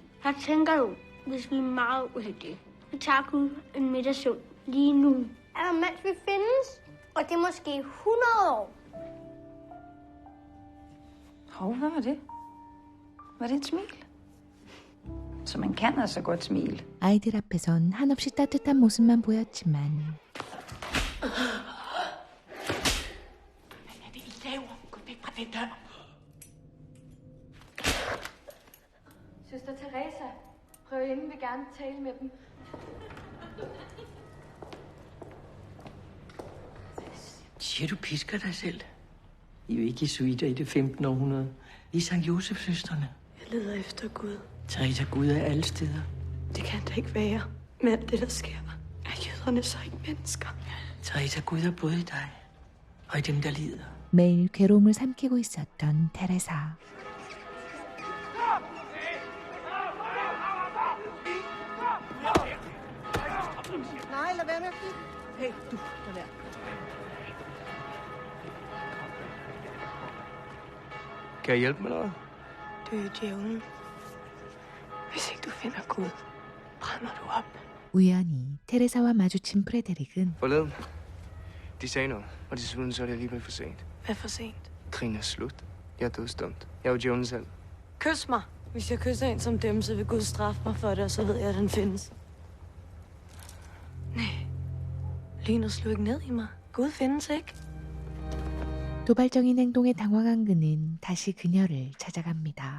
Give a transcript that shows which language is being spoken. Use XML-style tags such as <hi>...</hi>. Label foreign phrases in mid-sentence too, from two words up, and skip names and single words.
<da>Jeg tænker jo, hvis vi er meget uheldige, så tager Gud en middagssøvn lige nu. Eller mens vi findes, og det er måske 100 år. Hov, hvad var det? Var det et smil? Så man kan altså godt smile.</da> <ko>아이들 앞에선 한없이 따뜻한 모습만 보였지만</ko> <da>Hvad er det, I laver? Gå væk fra den dør. Søster Teresa, prøv hjemme, vil gerne tale med dem. Siger du pisker dig selv? I er jo ikke jesuiter i det 15. århundrede. I er Sankt Josef-søstrene. Jeg leder efter Gud. Teresa, Gud er alle steder. Det kan da ikke være. Med alt det, der sker, er jøderne så ikke mennesker. Teresa, Gud er både i dig og i dem, der lider.</da> <ko>매일 괴로움을 삼키고 있었던 테레사.</ko> <da>Nej, lad være med at kigge. Hey, du, lad være. Kan jeg hjælpe med noget? Du er jo djævlen. Hvis ikke du finder Gud, brænder du op.</da> <ko>우연히 테레사와 마주친 프레데릭은</ko> <da>Forleden. De sagde noget, og desuden så er det alligevel for sent. Hvad for sent? Krigen er slut. Jeg er dødsdømt. Jeg er jo djævlen selv. Kys mig. Hvis jeg kysser en som dem, så vil Gud straffe mig for det, og så ved jeg, at den findes. Nej. Lyner slå ikke ned i mig. Gud findes ikke.</da> <ko>도발적인 행동에 당황한 그는 다시 그녀를 찾아갑니다.</ko>